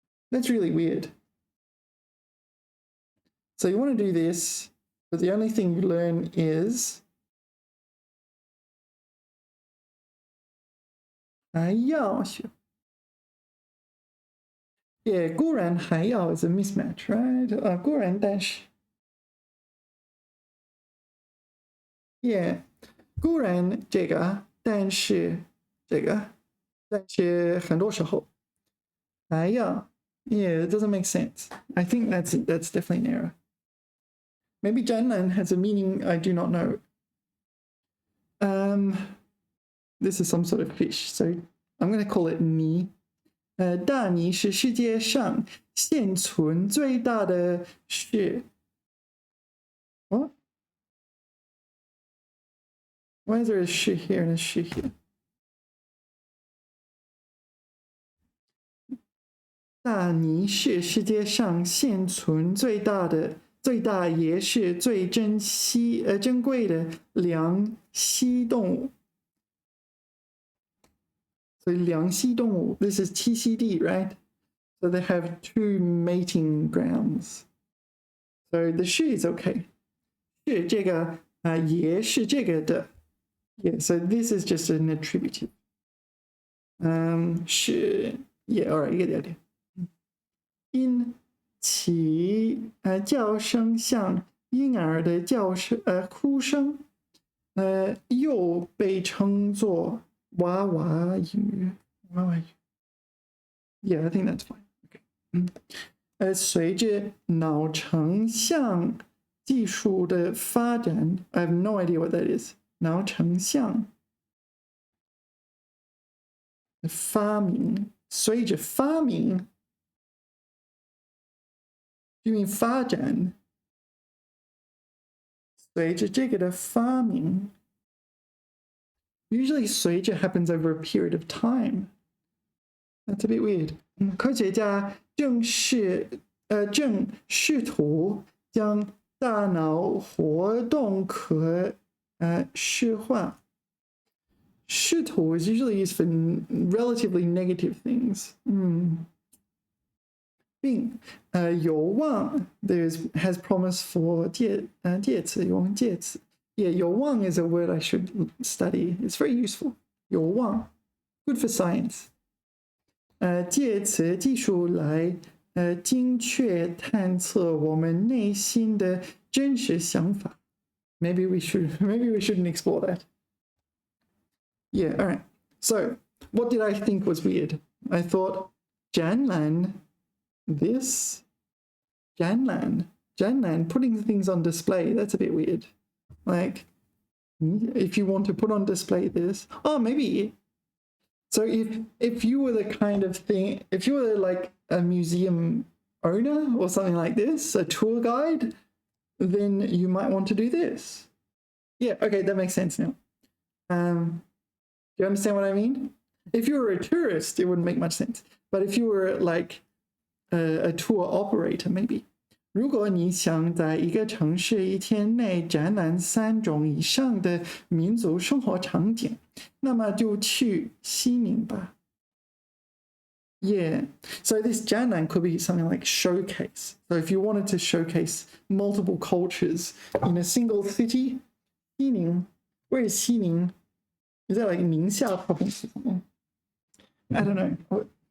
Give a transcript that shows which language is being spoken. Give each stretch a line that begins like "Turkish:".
English: That's really weird. So you want to do this. But the only thing you learn is
Chinese: 还要
English: 学. Yeah,
Chinese: 固然还要
English: is a mismatch, right?
Chinese: 固然但是 Yeah, 固然这个但是这个但是很多时候还要
English: Yeah, it doesn't make sense. I think that's definitely an error. Maybe Janlan has a meaning I do not know. This is some sort of fish, so I'm going to call it ni.
Chinese: 大泥是世界上现存最大的是
English: What? Why is there a 是 here and a 是 here?
Chinese: 大泥是世界上现存最大也是最珍贵的两栖动物。
English: So
Chinese: 两栖动物
English: this is TCD, right? So they have 2 mating grounds. So the 是 is okay.
Chinese: 是这个也是这个的
English: Yeah, so this is just an attributive. 是 Yeah, all right, you get the idea.
Chinese: 因其叫声像婴儿的哭声又被称作娃娃语
English: Yeah, I think that's fine. Okay.
Chinese: 随着脑成像技术的发展
English: I have no idea what that is.
Chinese: 脑成像发明随着发明
English: You mean
Chinese: 发展随着这个的发明
English: Usually 随着 happens over a period of time. That's a bit weird.
Chinese: 科学家正试图将大脑活动可视化
English: 试图 is usually used for relatively negative things.
Chinese: 并有望
English: has promise for
Chinese: 介词有望介词
English: Yeah, 有望 is a word I should study. It's very useful. 有望 Good for science.
Chinese: 借此技术来精确探测我们内心的真实想法
English: Maybe we shouldn't explore that. Yeah, all right. So, what did I think was weird? I thought Janlan, Janlan, putting things on display, that's a bit weird. Like, if you want to put on display this, maybe. So if you were the kind of thing, if you were like a museum owner or something like this, a tour guide, then you might want to do this. Yeah, okay, that makes sense now. Do you understand what I mean? If you were a tourist, it wouldn't make much sense. But if you were like a tour operator, maybe.
Chinese: 如果你想在一个城市一天内展览3种以上的民族生活场景，那么就去西宁吧。
English: Yeah, so this 展览 could be something like showcase. So if you wanted to showcase multiple cultures in a single city, 西宁, where is 西宁? Is that like Ningxia province or something? I don't know.